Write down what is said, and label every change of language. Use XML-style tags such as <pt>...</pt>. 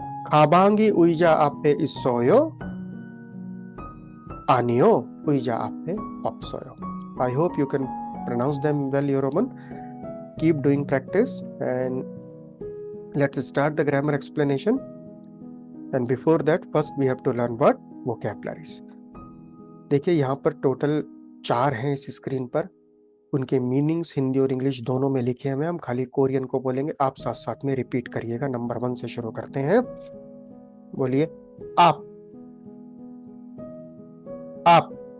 <ko>가방이 의자 앞에 있어요? 아니요, 의자 앞에 없어요.</ko> <en>I hope you can pronounce them well, Yoroman. Keep doing practice and let's start the grammar explanation. And before that, first we have to learn what? Vocabularies.</en> <hi>देखिए यहाँ पर total 4 हैं इस screen पर, उनके meanings Hindi और English दोनों में लिखे हुए हैं। हम खाली कोरियन को बोलेंगे, आप साथ साथ में रिपीट करिएगा। नंबर 1 से शुरू करते हैं, बोलिए आप, आप।</hi>